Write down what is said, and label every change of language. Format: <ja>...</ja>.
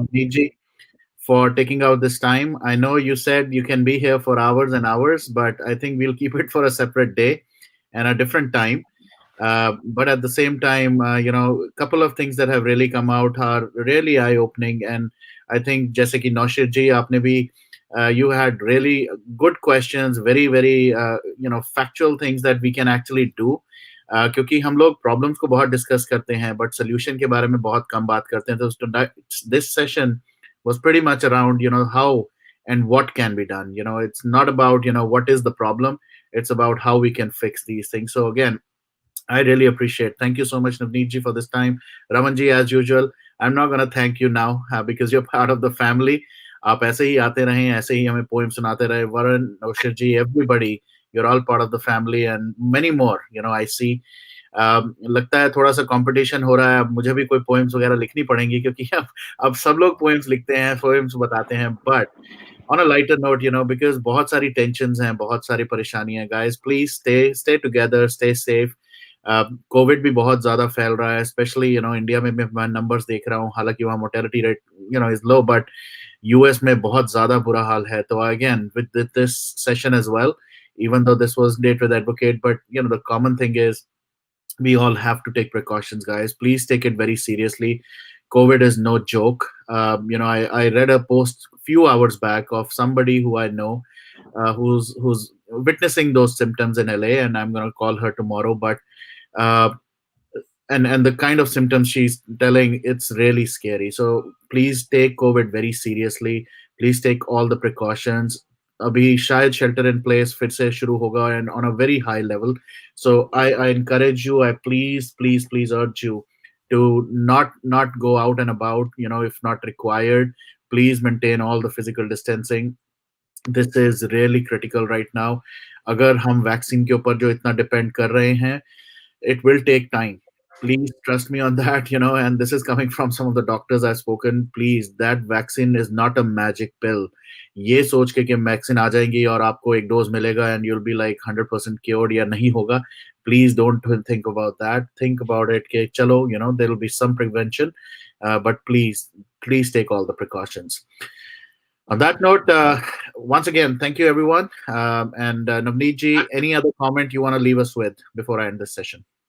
<en>Navneet ji, for taking out this time. I know you said you can be here for hours and hours, but I think we'll keep it for a separate day and a different time. But at the same time, a couple of things that have really come out are really eye-opening, and I think</en> <hi>जैसे कि नौशीर जी आपने भी</hi> <en>you had really good questions, very very factual things that we can actually do.</en> <hi>क्योंकि हम लोग problems को बहुत discuss करते हैं बट सोल्यूशन के बारे में बहुत कम बात करते हैं, तो</hi> <en>This session was pretty much around how and what can be done. It's not about what is the problem, it's about how we can fix these things. So again, I really appreciate. Thank you so much, Navneet ji, for this time. Raman ji, as usual, I'm not gonna thank you now because you're part of the family.</en> <hi>आप ऐसे ही आते रहें, ऐसे ही हमें poem सुनाते रहे.</hi> <en>Varun, Naushir ji, everybody, you're all part of the family and many more. I see.</en> <hi>लगता है थोड़ा सा कंपटीशन हो रहा है, अब मुझे भी कोई पोएम्स वगैरह लिखनी पड़ेंगी क्योंकि अब सब लोग पोएम्स लिखते हैं, पोएम्स बताते हैं.</hi> <en>but on a lighter note, because</en> <hi>बहुत सारी</hi> <en>tensions</en> <hi>हैं, बहुत सारी परेशानियां,</hi> <en>guys, please stay together, stay safe.</en> <hi>Covid भी बहुत ज्यादा फैल रहा है, स्पेशली इंडिया में मैं नंबर्स देख रहा हूँ, हालांकि वहाँ</hi> <en>mortality rate is low,</en> <hi>but US में बहुत ज्यादा बुरा हाल है.</hi> <en>तो again with this session as well, even though this was Date with Advocate, but the common thing is we all have to take precautions, guys. Please take it very seriously. COVID is no joke. I read a post a few hours back of somebody who I know who's witnessing those symptoms in LA, and I'm going to call her tomorrow. But uh, and the kind of symptoms she's telling, it's really scary. So please take COVID very seriously. Please take all the precautions.</en> <hi>अभी शायद</hi> <en>shelter in place</en> <hi>फिर से शुरू होगा</hi> <en>and on a very high level. So I encourage you, I please urge you to not go out and about, if not required. Please maintain all the physical distancing. This is really critical right now.</en> <hi>अगर हम vaccine के ऊपर जो इतना depend कर रहे हैं,</hi> <en>it will take time. Please trust me on that, and this is coming from some of the doctors I've spoken. Please, that vaccine is not a magic pill.</en> <hi>ये सोच के कि वैक्सीन आ जाएंगी और आपको एक डोज मिलेगा</hi> <en>and you'll be like 100% cured</en> <hi>या नहीं होगा.</hi> <en>Please don't think about that. Think about it</en> <hi>कि चलो,</hi> <en>there will be some prevention, but please take all the precautions. On that note, once again, thank you everyone. And Navneet ji, any other comment you want to leave us with before I end this session?</en>